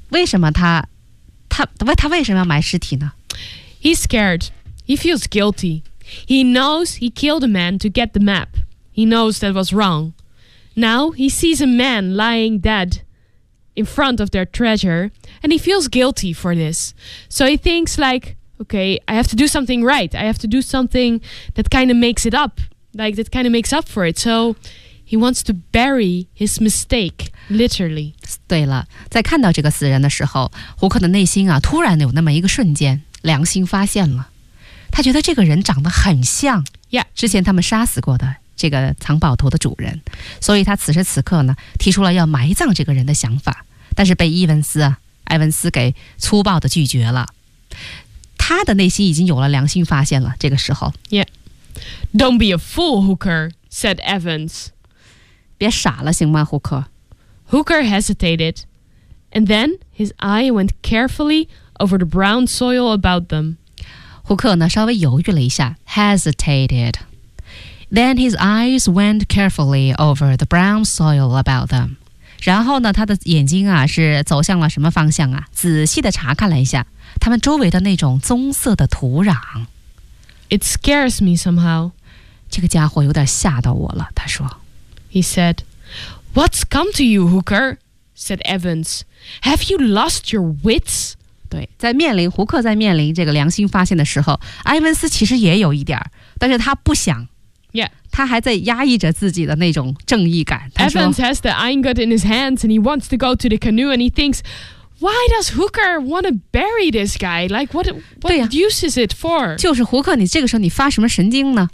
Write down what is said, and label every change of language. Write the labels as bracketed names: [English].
[Chinese] 为什么他为什么要埋尸体呢 [English] ？He's scared. He feels guilty. He knows he killed a man to get the map. He knows that was wrong. Now he sees a man lying dead. In front of their treasure, and he feels guilty for this. So he thinks like, okay, I have to do something right. I have to do something that kind of makes it up, like that kind of makes up for it. So he wants to bury his mistake, literally. [Chinese] 对了，在看到这个死人的时候，胡克的内心啊，突然有那么一个瞬间，良心发现了。他觉得这个人长得很像，Yeah. 之前他们杀死过的。这个藏宝图的主人，所以他此时此刻呢，提出了要埋葬这个人的想法，但是被埃文斯给粗暴的拒绝了。他的内心已经有了良心发现了。这个时候 [English] ，Yeah, don't be a fool, Hooker," said Evans. [Chinese] 别傻了，行吗，胡克 [English] ？Hooker hesitated, and then his eye went carefully over the brown soil about them. [Chinese] 胡克呢，稍微犹豫了一下 ，hesitated. [English] Then his eyes went carefully over the brown soil about them. [Chinese] 然后呢，他的眼睛啊是走向了什么方向啊？仔细地查看了一下他们周围的那种棕色的土壤。 [English] It scares me somehow. [Chinese] 这个家伙有点吓到我了，他说。 [English] He said, What's come to you, Hooker? Said Evans. Have you lost your wits? [Chinese] 对，在面临胡克在面临这个良心发现的时候，埃文斯其实也有一点，但是他不想。 Yeah. 他还在压抑着自己的那种正义感。 [English] Evans has the ingot in his hands and he wants to go to the canoe and he thinks, why does Hooker want to bury this guy? Like, what use is it for? [Chinese] 就是胡克，你这个时候你发什么神经呢？